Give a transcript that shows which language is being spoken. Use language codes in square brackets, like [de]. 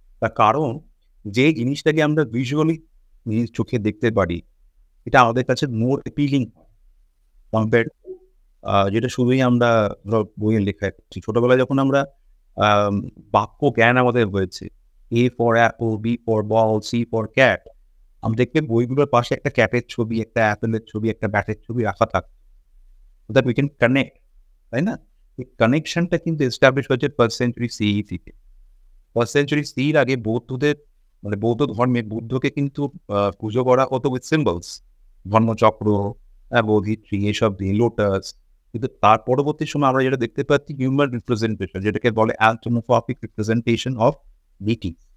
[bn] তার কারণ যে জিনিসটাকে আমরা ভিজুয়ালি নিজের চোখে দেখতে পারি, এটা আমাদের কাছে [en] more appealing compare [bn] যেটা শুধুই আমরা বইয়ে লেখায় পাচ্ছি। ছোটবেলায় যখন আমরা বাক্য জ্ঞান আমাদের হয়েছে, [en] A for apple, B for ball, C for cat, [bn] আমরা দেখবে বইগুলোর পাশে একটা ক্যাটের ছবি, একটা অ্যাপেলের ছবি, একটা ব্যাটের ছবি রাখা থাকতো। [en] So that we can connect, [bn] তাই না? এই কানেকশনটা কিন্তু এস্টাবলিশ হয়েছে ফার্স্ট সেঞ্চুরি সিই থেকে। ফার্স্ট সেঞ্চুরি সিইর আগে বৌদ্ধদের, মানে বৌদ্ধ ধর্মে বুদ্ধকে কিন্তু পুজো করা হতো উইথ সিম্বলস। ধর্মচক্র, বোধিট্রি, এসব দিয়ে, লোটাস। কিন্তু তার পরবর্তী সময় আমরা যেটা দেখতে পাচ্ছি হিউম্যান রিপ্রেজেন্টেশন, যেটাকে বলে অ্যান্থ্রোপোমরফিক রিপ্রেজেন্টেশন অফ ডিটি।